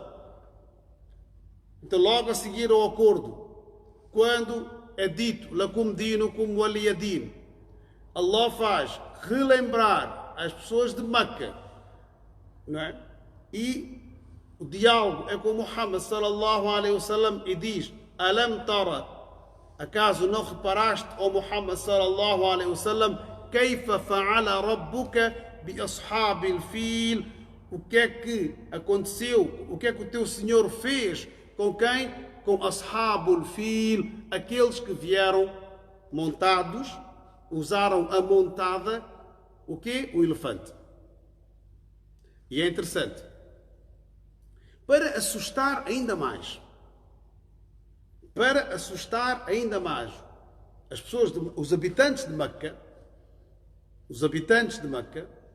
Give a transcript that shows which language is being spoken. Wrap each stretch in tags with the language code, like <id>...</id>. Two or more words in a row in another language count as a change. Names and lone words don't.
<pt>Então, logo a seguir ao acordo, quando é dito</pt> <ar>لكم دينكم ولي دين,</ar> <pt>Allah faz relembrar as pessoas de Meca, não é? E o diálogo é com Muhammad</pt> <ar>صلى الله عليه وسلم</ar> <pt>e diz:</pt> <ar>ألم تر?</ar> <pt>Acaso não reparaste, ó Muhammad</pt> <ar>صلى الله عليه وسلم, كيف فعل ربك بأصحاب الفيل?</ar> <pt>O que é que aconteceu? O que é que o teu Senhor fez? Com quem? Com</pt> <ar>أصحاب الفيل,</ar> <pt>aqueles que vieram montados, usaram a montada, o quê? O elefante. E é interessante, para assustar ainda mais, as pessoas, os habitantes de Meca,</pt>